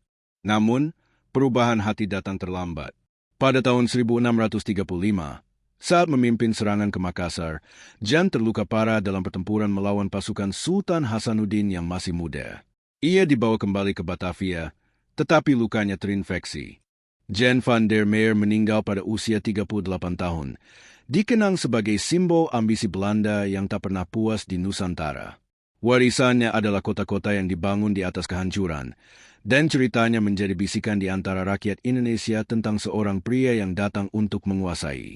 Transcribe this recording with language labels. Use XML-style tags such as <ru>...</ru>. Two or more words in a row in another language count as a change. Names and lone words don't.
<id>Namun, perubahan hati datang terlambat. Pada tahun 1635, saat memimpin serangan ke Makassar, Jan terluka parah dalam pertempuran melawan pasukan Sultan Hasanuddin yang masih muda. Ia dibawa kembali ke Batavia, tetapi lukanya terinfeksi. Jan van der Meer meninggal pada usia 38 tahun, dikenang sebagai simbol ambisi Belanda yang tak pernah puas di Nusantara. Warisannya adalah kota-kota yang dibangun di atas kehancuran, dan ceritanya menjadi bisikan di antara rakyat Indonesia tentang seorang pria yang datang untuk menguasai.</id>